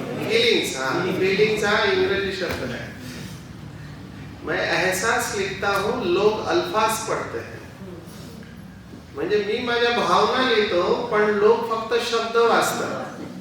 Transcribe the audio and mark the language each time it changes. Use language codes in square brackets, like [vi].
[mr] Feelings. हा, feelings हा इंग्रजी शब्द आहे. [hi] मैं एहसास लिखता हूँ, लोग अल्फाज पढ़ते हैं. [mr] म्हणजे मी माझ्या भावना लिहितो, पण लोक फक्त शब्द वाचतात.